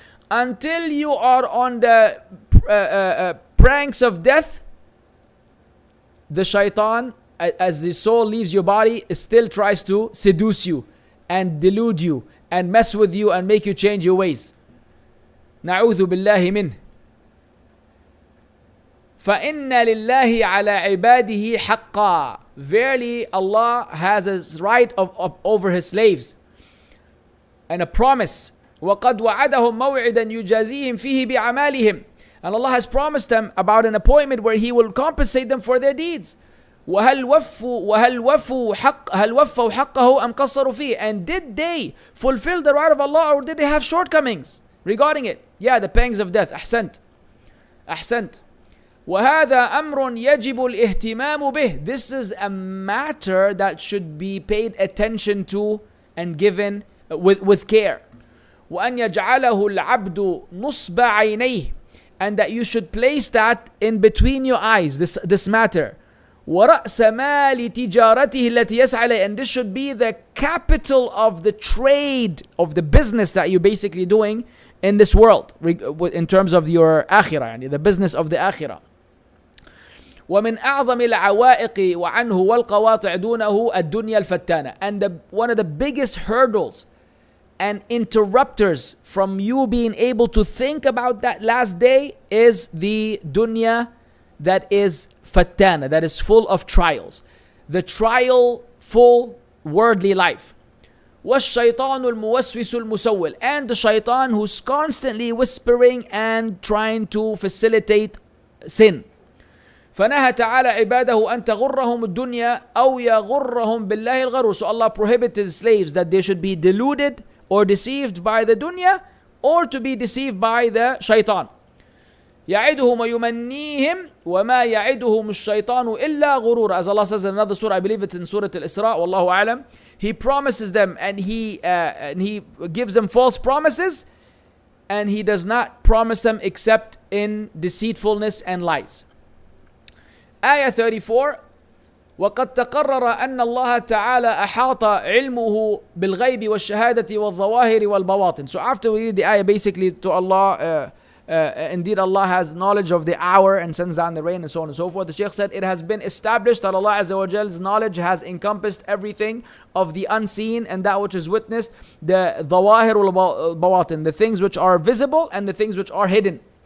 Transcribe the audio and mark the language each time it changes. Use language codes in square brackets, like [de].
[en] until you are on the pranks of death, the shaitan, as the soul leaves your body, still tries to seduce you and delude you and mess with you and make you change your ways. [ar] نعوذ بالله منه. فإن لله على عباده حقا. [en] Verily Allah has a right over his slaves and a promise. [ar] وقد وعدهم موعدا يجازيهم فيه بأعمالهم. [en] And Allah has promised them about an appointment where He will compensate them for their deeds. [ar] وهل وفوا حقه أم قصروا فيه. [en] And did they fulfill the right of Allah, or did they have shortcomings regarding it? Yeah, the pangs of death. [ar] أحسنت. وهذا أمر يجب الاهتمام به. [en] This is a matter that should be paid attention to and given with care. [ar] وأن يجعله العبد نصب عينيه. [en] And that you should place that in between your eyes, this matter. [ar] وَرَأْسَ مَالِ تِجَارَتِهِ الَّتِي يَسْعَى إِلَيْهِ. [en] And this should be the capital of the trade, of the business that you're basically doing in this world, in terms of your akhirah, the business of the akhirah. [ar] ومن أعظم العوائق وعنه والقواطع دونه الدنيا الفتانة. [en] And one of the biggest hurdles and interrupters from you being able to think about that last day is the dunya that is fattana, that is full of trials. The trial full worldly life. [ar] وَالشَّيْطَانُ الْمُوَسْوِسُ الْمُسَوِّلُ. [en] And the shaitan who's constantly whispering and trying to facilitate sin. [ar] فنهى تعالى عباده أن تغرهم الدنيا أو يغرهم بالله الغرور. [en] So Allah prohibited slaves that they should be deluded or deceived by the dunya, or to be deceived by the shaitan. [ar] يعدهم ويمنيهم وما يعدهم الشيطان إلا غرور. [en] As Allah says in another surah, I believe it's in Surah Al-Isra, Wallahu A'lam, He promises them and He gives them false promises, and He does not promise them except in deceitfulness and lies. Ayah 34. [ar] وقد تقرر أن الله تعالى أحاط علمه بالغيب والشهادة والظواهر والبواطن. [en] So after we read the ayah, basically to Allah, indeed Allah has knowledge of the hour and sends down the rain and so on and so forth. The Shaykh said it has been established that Allah Azza wa Jal's knowledge has encompassed everything of the unseen and that which is witnessed, the [ar] ظواهر والبواطن, [en] the things which are visible and the things which are hidden.